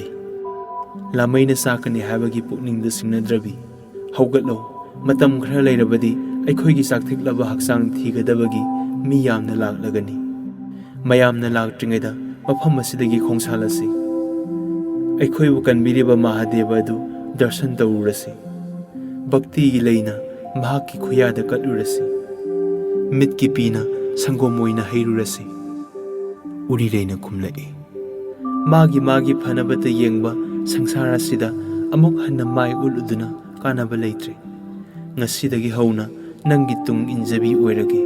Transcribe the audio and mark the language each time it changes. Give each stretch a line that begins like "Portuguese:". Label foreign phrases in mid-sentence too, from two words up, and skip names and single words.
Manipuri: Lamaina sakani habagi pukningda singnadrabi. Haugatlo matam khara leirabadi aikhoigi sakthiklaba haksang thigadabagi mi yamna laklagani. Mayamna laktringaida mafam asidagi khongsalasi. Aikhoibu kanbiriba Mahadeva adu darshan tawurasi. Bhakti gi leina mahaki khuyada katlurasi. Mitki pina sangomoina hairurasi. Uri reina kumlai. Magi phanabata yengba sangsara sida amok hanna mai uluduna kanaba leitre. Ngasidagi hauna nangi tung injabi oiragi.